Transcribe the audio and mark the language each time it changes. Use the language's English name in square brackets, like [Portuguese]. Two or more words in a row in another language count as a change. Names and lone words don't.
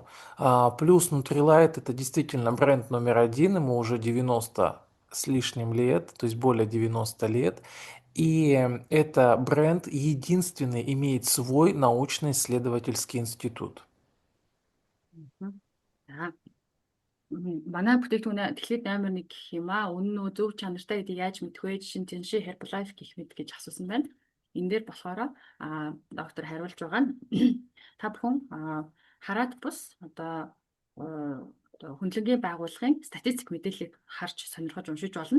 [Russian] Плюс Nutrilite это действительно бренд номер один, ему уже 90 с лишним лет, то есть более 90 лет. И это бренд единственный имеет свой научно-исследовательский институт. Мгм. [Mongolian] За манай бүтээгдэхүүн дэлхийд номер 1 гэх юм аа. Үнэн үү, зөв чанартай гэдэг яаж мэдэх вэ? Жишээ нь Тэнши Herbalife гэх мэт гэж асуусан байна. Энэ дээр болохоор доктор хариулж байгаа нь та бүхэн хараад бус одоо хөндлөнгийн байгууллагын статистик мэдээллийг харж сонирхож уншиж болно.